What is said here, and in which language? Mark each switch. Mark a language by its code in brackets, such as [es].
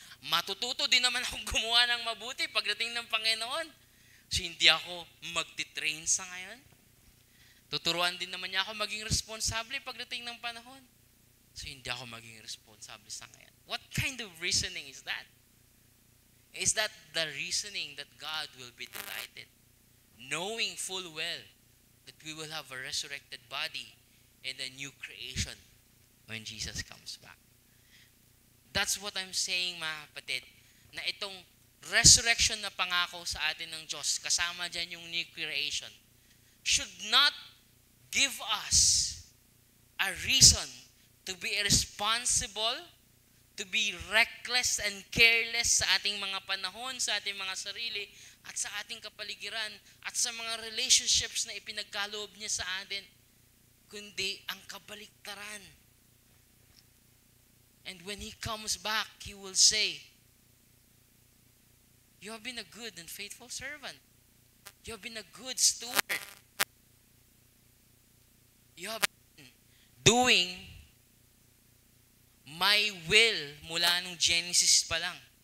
[tl] Matututo din naman akong gumawa ng mabuti pagdating ng Panginoon. So hindi ako magti-train sa ngayon. Tuturuan din naman niya ako maging responsable pagdating ng panahon. So hindi ako maging responsable sa ngayon. [en] What kind of reasoning is that? Is that the reasoning that God will be delighted? Knowing full well that we will have a resurrected body and a new creation when Jesus comes back. That's what I'm saying, [tl] mga kapatid, na itong resurrection na pangako sa atin ng Diyos, kasama dyan yung new creation, [en] should not give us a reason to be irresponsible, to be reckless and careless [tl] sa ating mga panahon, sa ating mga sarili, at sa ating kapaligiran, at sa mga relationships na ipinagkaloob niya sa atin, kundi ang kabaliktaran. [en] And when He comes back, He will say, "You have been a good and faithful servant. You have been a good steward. You have been doing my will [tl] mula nung Genesis pa lang.